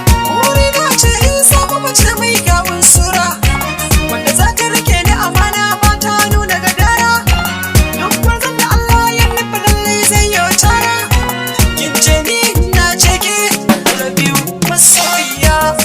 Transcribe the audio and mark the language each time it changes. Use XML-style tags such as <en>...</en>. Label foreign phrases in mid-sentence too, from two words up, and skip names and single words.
<ha>Wuri na ce in samu mace mai kyawun sura, wanda za ta rike ni amana ba ta nuna gadara. Duk gwarzon da Allah ya nufi lallai zai yi cara. Kin ce ni, na ce ke,</ha> <en>I love you,</en> <ha>masoyiya.</ha>